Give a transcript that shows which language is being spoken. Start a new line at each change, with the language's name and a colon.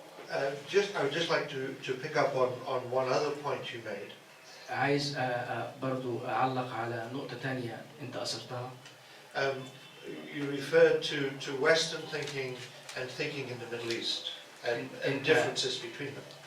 English: I would just like to pick up on one other point you made.
Arabic: عايز برضو أعلق على نقطة تانية أنت أثرتها.
English: You referred to Western thinking and thinking in the Middle East and differences between them.